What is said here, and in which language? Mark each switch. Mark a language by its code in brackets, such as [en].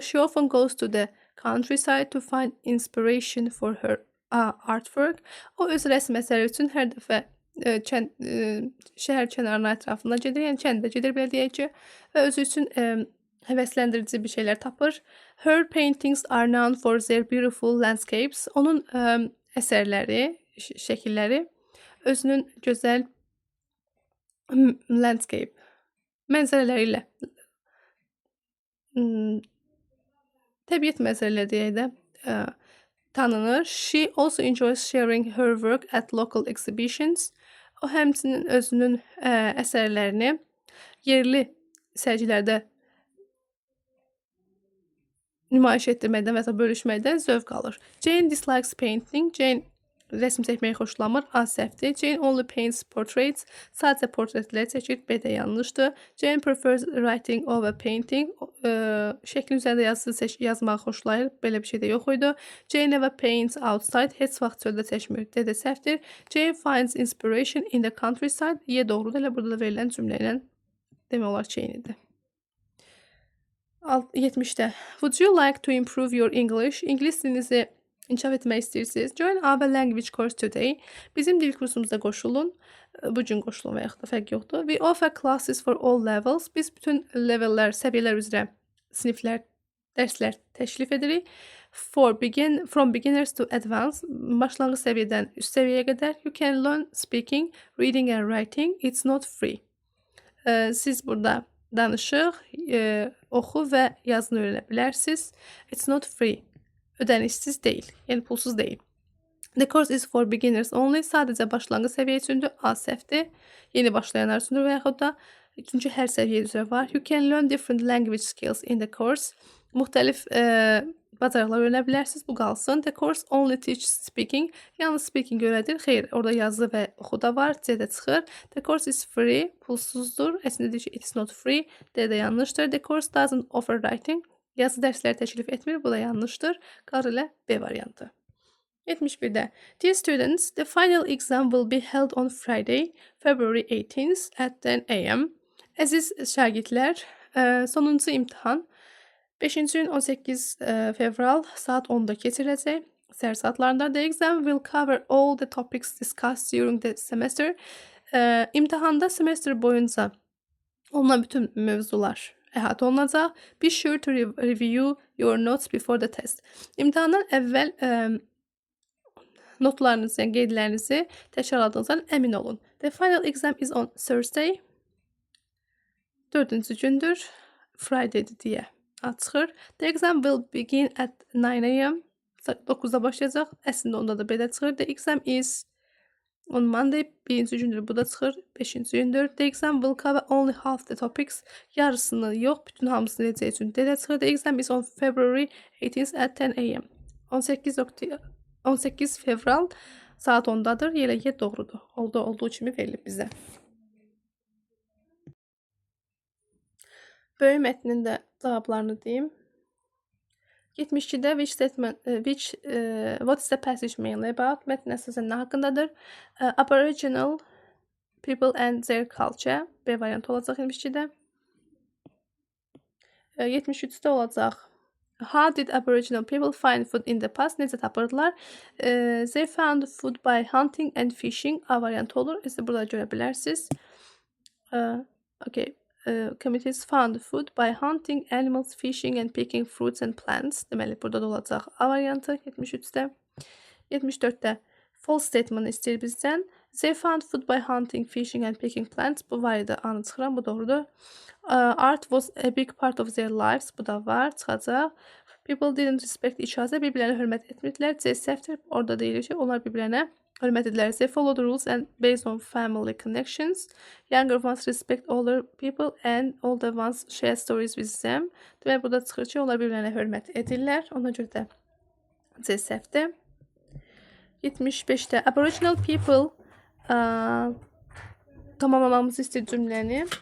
[en] She often goes to the countryside to find inspiration for her artwork. [az] O öz rəsm əsəri üçün hər dəfə şəhər kənarına ətrafında gedir, yəni kəndə gedir belə deyək ki, və özü üçün həvəsləndirici bir şeylər tapır. [en] Her paintings are known for their beautiful landscapes. [az] Onun əsərləri, şəkilləri özünün gözəl landscape mənzərələri ilə təbiət mənzərələri deyək də tanınır. [en] She also enjoys sharing her work at local exhibitions. [az] O həmçinin özünün əsərlərini yerli sərgilərdə nümayiş etdirməkdən və ya bölüşməkdən zövq alır. [en] Jane dislikes painting. [az] Jane rəsm çəkməyi xoşlamır. A səhvdir. [en] Jane only paints portraits. [az] Sadəcə portretlər çəkir. B də yanlışdır. [en] Jane prefers writing over painting. [az] Şəklin üzərində yazmağı xoşlayır. Belə bir şey də yox idi. [en] Jane never paints outside. [az] Heç vaxt çöldə çəkmir. D də səhvdir. [en] Jane finds inspiration in the countryside. [az] Y doğrudur. Elə burada da verilən cümlə ilə demək olar Jane idi. 70-də. [en] Would you like to improve your English? [az] İngilis dilinizi inkişaf etmək istəyirsiniz? [en] Join our language course today. [az] Bizim dil kursumuza qoşulun. Bugün qoşulun və yaxud da fərq yoxdur. [en] We offer classes for all levels. [az] Biz bütün levellər, səviyyələr üzrə siniflər, dərslər təklif edirik. [en] From beginners to advanced. [az] Başlanğıc səviyyədən üst səviyyəyə qədər. [en] You can learn speaking, reading and writing. It's not free. [az] Siz burada danışıq, oxu və yazını öyrənə bilərsiniz. [en] It's not free. [az] Ödənişsiz deyil, yəni pulsuz deyil. [en] The course is for beginners only. [az] Sadəcə başlanğıc səviyyə üçündür. A səhvdir. Yeni başlayanlar üçündür və yaxud da çünki hər səviyyə üzrə var. [en] You can learn different language skills in the course. [az] Müxtəlif bacarıqlar öyrənə bilərsiniz. Bu qalsın. [en] The course only teaches speaking. [az] Yalnız speaking öyrədir. Xeyr, orada yazı və oxu da var. C də çıxır. [en] The course is free. [az] Pulsuzdur. Əslində deyir ki, [en] it's not free. [az] D də yanlışdır. [en] The course doesn't offer writing. [az] Yazı dərsləri təklif etmir. Bu da yanlışdır. Qalır ilə B variantı. 71-də. [en] Dear students, the final exam will be held on Friday, February 18th at 10 a.m. [az] Əziz şagirdlər, sonuncu imtahan 5-ci gün 18 fevral saat 10-da keçiriləcək. Səhər saatlarında. [en] The exam will cover all the topics discussed during the semester. [az] İmtahanda semestr boyunca olunan bütün mövzular əhatə olunacaq. [en] Be sure to review your notes before the test. [az] İmtahandan əvvəl notlarınızı, yəni qeydlərinizi təkrarladığınızdan əmin olun. [en] The final exam is on Thursday. [az] 4-cü gündür. Friday'dir deyə çıxır. [en] The exam will begin at 9 a.m. [az] 9-da başlayacaq. Əslində onda da belə çıxır. [en] The exam is on Monday. [az] 1-ci gündür bu da çıxır. 5-ci gündür. [en] The exam will cover only half the topics. [az] Yarısını yox, bütün hamısını eləyəcək üçün belə çıxır. [en] The exam is on February 18 at 10 a.m. [az] 18 fevral saat 10-dadır. Yeləkə doğrudur. Olduğu kimi verilib bizə. Böyük mətnin də cavablarını deyim. 72-də [en] what is the passage mainly about? [az] Mətn əsasən nə haqqındadır? [en] Aboriginal people and their culture. [az] B variantı olacaq 72-də. 73-də olacaq. [en] How did Aboriginal people find food in the past? [az] Necə tapırdılar? [en] They found food by hunting and fishing. [az] A variantı olur. Siz burada görə bilərsiniz. [en] Okay. Communities found food by hunting animals, fishing and picking fruits and plants. [az] Deməli, burada da olacaq A variantı 73-də. 74-də false statement istəyir bizdən. [en] They found food by hunting, fishing and picking plants. [az] Bu var idi, anı çıxıram, bu doğrudur. [en] Art was a big part of their lives. [az] Bu da var, çıxacaq. [en] People didn't respect each other. [az] Bir-birlərinə hörmət etmirdilər. Sefter, orada deyilir ki, onlar bir-birlərinə hörmət edirlər. [en] They follow the rules and based on family connections. Younger ones respect older people and older ones share stories with them. [az] Demək, burada çıxır ki, onlar bir-birlərinə hörmət edirlər. Ona görə də C-səhvdir. 75-də Aboriginal people tamamlamamızı istəyir cümləni.